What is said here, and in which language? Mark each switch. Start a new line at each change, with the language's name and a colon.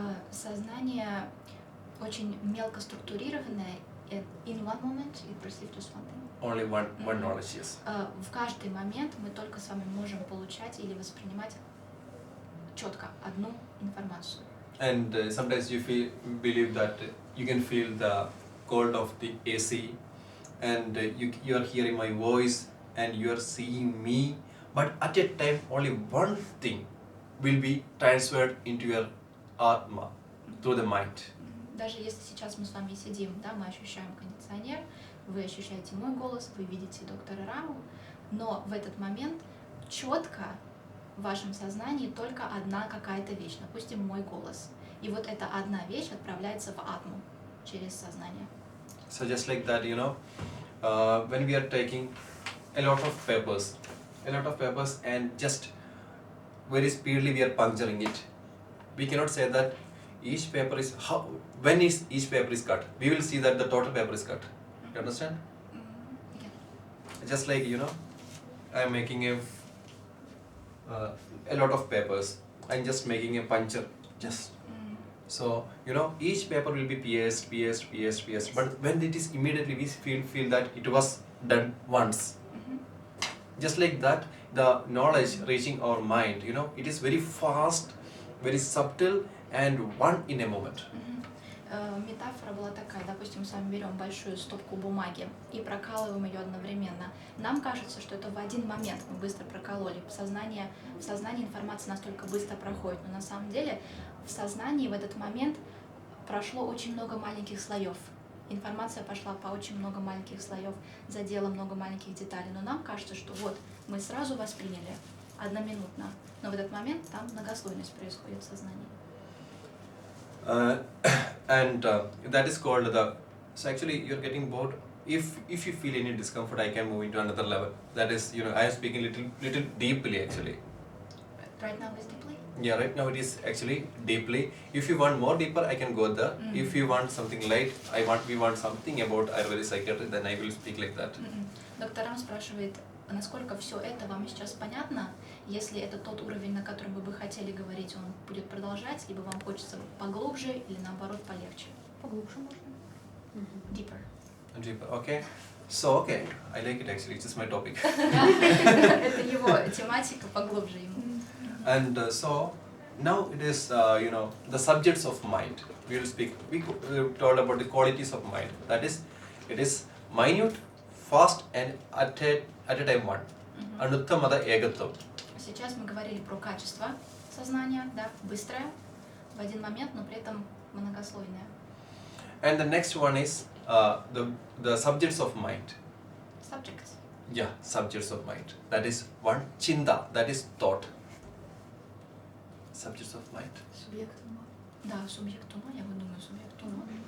Russian: Сознание очень мелко структурированное.
English: In one moment it perceives just one thing. Only one knowledge, yes.
Russian: В каждый момент мы только с вами можем получать или воспринимать четко одну информацию.
English: And sometimes you believe that you can feel the cold of the AC, and you are hearing my voice, and you are seeing me, but at a time only one thing will be transferred into your Atma through the mind.
Russian: Даже если сейчас мы с вами сидим, да, мы ощущаем кондиционер, вы ощущаете мой голос, вы видите доктора Раму, но в этот момент четко в вашем сознании только одна какая-то вещь, допустим, мой голос. И вот эта одна вещь отправляется в атму через сознание.
English: So just like that, when we are taking a lot of papers and just very speedily we are puncturing it. We cannot say that each paper is when is each paper is cut. We will see that the total paper is cut. You understand? Yeah. Just like I am making a lot of papers. I'm just making a puncture. So each paper will be pierced. But when it is immediately we feel that it was done once. Just like that, the knowledge reaching our mind, it is very fast, very subtle, and one in a moment.
Russian: Метафора была такая, допустим, мы с вами берем большую стопку бумаги и прокалываем ее одновременно. Нам кажется, что это в один момент мы быстро прокололи. В сознании информация настолько быстро проходит, но на самом деле в сознании в этот момент прошло очень много маленьких слоев. Информация пошла по очень много маленьких слоев, задела много маленьких деталей. Но нам кажется, что вот мы сразу восприняли одноминутно, но в этот момент там многослойность происходит в сознании.
English: And that is called so actually you're getting bored. If you feel any discomfort, I can move into another level. That is, I am speaking little deeply actually. Right now is deeply? Yeah, right now it is actually deeply. If you want more deeper, I can go there. If you want something light, we want something about Аюрведа psychiatry, then I will speak like that.
Russian: Доктор Рам спрашивает, насколько все это вам сейчас понятно? Если это тот уровень, на котором вы бы хотели говорить, он будет продолжать, либо вам хочется поглубже или наоборот полегче? Поглубже можно.
English: Deeper. Deeper, okay. So, okay, I like it actually, it's just my topic.
Russian: Это его тематика, поглубже ему.
English: And so, now it is, the subjects of mind. We will speak, we told about the qualities of mind. That is, it is minute, fast and at a time one.
Sanskrit: Anuttamada egatvam.
Russian: Сейчас мы говорили про качество сознания, да, быстрое, в один момент, но при этом многослойное.
English: And the next one is the subjects of mind. Subjects. Yeah, subjects of mind. That is one, chinta, that is thought. Subjects of mind.
Russian: Субъект ума. Да, субъект ума, я вот думаю, субъект ума.